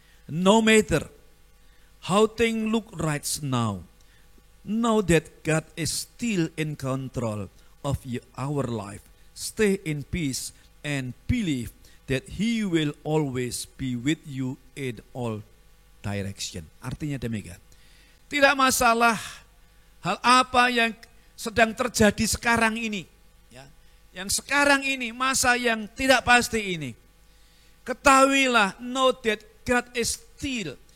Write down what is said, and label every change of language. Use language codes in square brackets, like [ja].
[en] No matter how things look right now, know that God is still in control of our life. Stay in peace and believe that He will always be with you in all direction. [id] Artinya demikian. Tidak masalah hal apa yang sedang terjadi sekarang ini. Ya, yang sekarang ini, masa yang tidak pasti ini. Ketahuilah, [en] know that God is still.